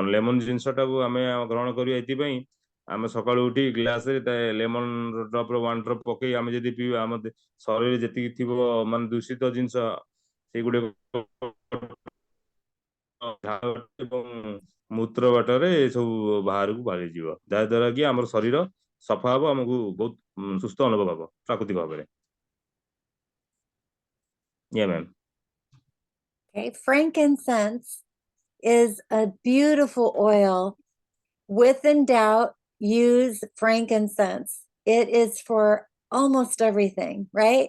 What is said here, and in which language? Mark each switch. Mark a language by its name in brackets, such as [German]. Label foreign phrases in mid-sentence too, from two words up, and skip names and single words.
[Odia] ଲେମନ ଜିନିଷଟାକୁ ଆମେ ଗ୍ରହଣ କରିବା ଏଥିପାଇଁ ଆମେ ସକାଳୁ ଉଠି ଗ୍ଲାସରେ [English] lemon dropper [Odia] 1 ଡ୍ରପ ପକେଇ ଆମେ ଯଦି ପିଇବା ଆମ ଶରୀରରେ ଯେତିକି ଥିବ ମାନେ ଦୂଷିତ ଜିନିଷ ସେଗୁଡିକ ଏବଂ ମୂତ୍ର ବାଟରେ ସବୁ ବାହାରକୁ ବାହାରିଯିବ, ଯାହା ଦ୍ୱାରା କି ଆମର ଶରୀର ସଫା ହବ, ଆମକୁ ବହୁତ ସୁସ୍ଥ ଅନୁଭବ ହବ ପ୍ରାକୃତିକ ଭାବରେ। [English] Yeah, ma'am. Okay, frankincense is a beautiful oil. Within doubt, use frankincense. It is for almost everything, right?